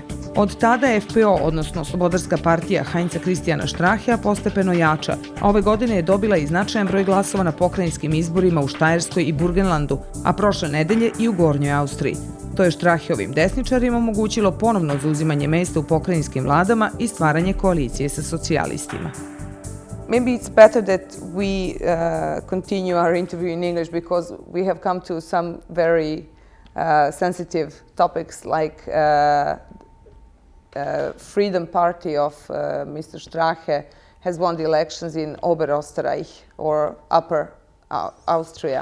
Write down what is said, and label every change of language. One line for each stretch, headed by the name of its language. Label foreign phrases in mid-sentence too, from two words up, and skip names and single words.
Serbian: Od tada je FPO, odnosno Slobodarska partija Heinza Christiana Strachea, postepeno jača, a ove godine je dobila i značajan broj glasova na pokrajinskim izborima u Štajerskoj i Burgenlandu, a prošle nedelje i u Gornjoj Austriji. To je Stracheovim desničarima omogućilo ponovno zauzimanje mesta u pokrajinskim vladama i stvaranje koalicije sa socijalistima.
English: Maybe it's better that we continue our interview in English because we have come to some very sensitive topics like Freedom Party of Mr. Strache has won the elections in Oberösterreich or Upper Austria.